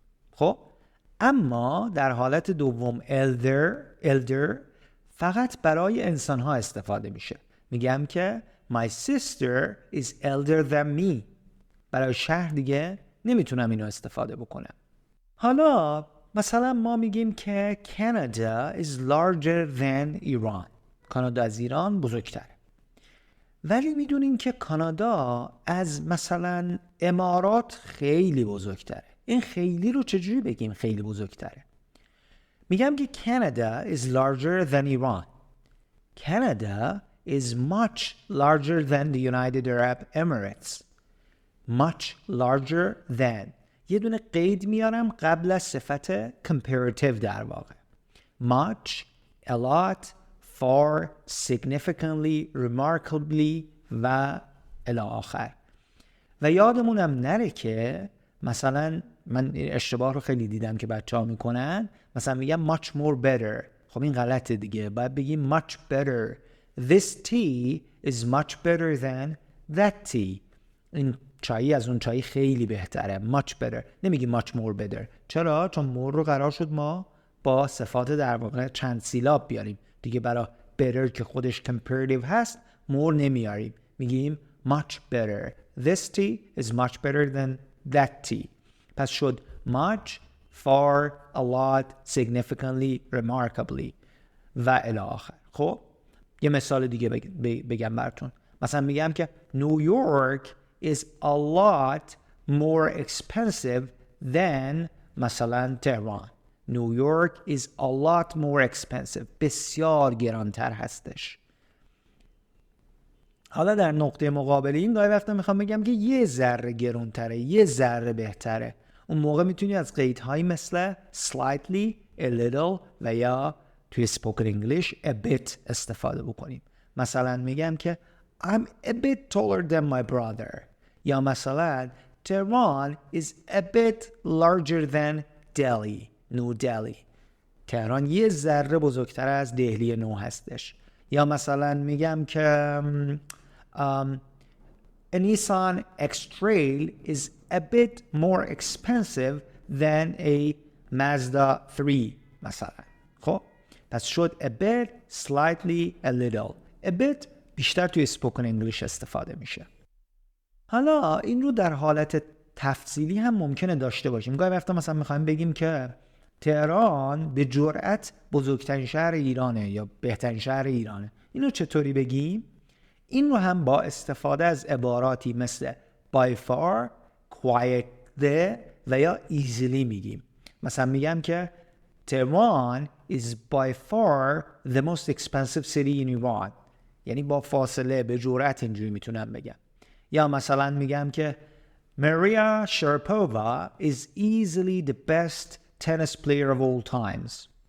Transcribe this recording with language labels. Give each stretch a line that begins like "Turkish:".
Persian: خب اما در حالت دوم elder فقط برای انسان ها استفاده میشه. میگم که
English: my sister is elder than me.
Persian: برای شهر دیگه نمیتونم اینو استفاده بکنم. حالا مثلا ما میگیم که
English: Canada is larger than Iran.
Persian: کانادا از ایران بزرگتره. ولی میدونیم که کانادا از مثلا امارات خیلی بزرگتره. این خیلی رو چجوری بگیم خیلی بزرگتره؟ میگم که
English: Canada is larger than Iran. Canada is much larger than the United Arab Emirates. Much larger than.
Persian: یه دونه قید میارم قبل از صفت comparative در واقع.
English: Much, a lot, far, significantly, remarkably و الی آخر.
Persian: و یادمونم نره که مثلا من اشتباه رو خیلی دیدم که بچه ها میکنن، مثلا میگم
English: much more better.
Persian: خب این غلطه دیگه، باید بگیم much better.
English: This tea is much better than that tea.
Persian: این چایی از اون چایی خیلی بهتره.
English: much better.
Persian: نمیگیم much more better. چرا؟ چون more رو قرار شد ما با صفات در واقع چند سیلاب بیاریم دیگه. برای better که خودش comparative هست more نمیاریم، میگیم much better.
English: This tea is much better than that tea.
Persian: پس شد
English: much, far, a lot, significantly, remarkably و الی آخر.
Persian: خب یه مثال دیگه بگم براتون.
English: مثلا میگم که New York is a lot more expensive than مثلا Tehran. New York is a lot more expensive.
Persian: بسیار گرانتر هستش. حالا در نقطه مقابل این گاهی وقتا میخوام بگم که یه ذره گرانتره، یه ذره بهتره. اون موقع میتونی از قیدهایی مثل slightly, a little و یا توی spoken English a bit استفاده بکنیم. مثلا میگم که
English: I'm a bit taller than my brother. یا مثلا Tehran is a bit larger than Delhi, New Delhi.
Persian: تهران یه ذره بزرگتر از دهلی نو هستش. یا مثلا میگم که
English: a Nissan X-Trail is a bit more expensive than a Mazda 3 مثلا. خب پس شد a bit, slightly, a little.
Persian: a bit بیشتر توی spoken English استفاده میشه. حالا این رو در حالت تفصیلی هم ممکنه داشته باشیم. گاهی وقتا مثلا میخوایم بگیم که تهران به جرأت بزرگترین شهر ایرانه یا بهترین شهر ایرانه. اینو چطوری بگیم؟ این رو هم با استفاده از عباراتی مثل by far, quietly و یا easily میگیم. مثلا میگم که
English: Tehran is by far the most expensive city in Iran.
Persian: یعنی با فاصله به جرأت اینجوری میتونم بگم. یا مثلا میگم که
English: Maria Sharapova is easily the best tennis player of all times.